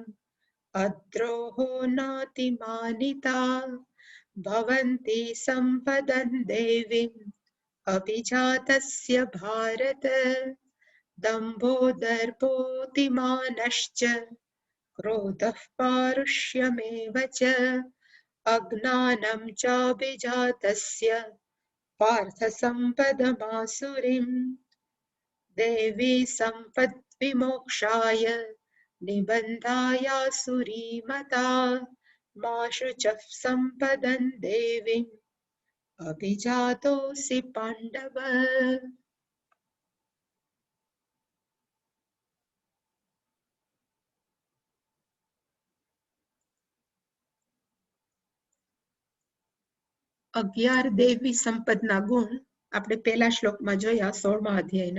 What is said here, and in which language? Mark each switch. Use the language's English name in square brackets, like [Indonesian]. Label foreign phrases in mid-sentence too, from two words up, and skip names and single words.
[Sanskrit] अद्रोहो नातिमानिता भवन्ति सम्पदन् देवीम् अभिजातस्य भारत दम्भो दर्पोऽतिमानश्च क्रोधः पारुष्यमेव च अज्ञानं चाभिजातस्य पार्थ सम्पदमासुरीम् देवी सम्पद्विमोक्षाय निबन्धायासुरीमता मा शुचः सम्पदन् देवीम् अभिजातोऽसि पाण्डव। [Gujarati] અગિયાર દેવી સંપદના ગુણ આપણે પહેલા શ્લોકમાં જોયા 16મા અધ્યાયના.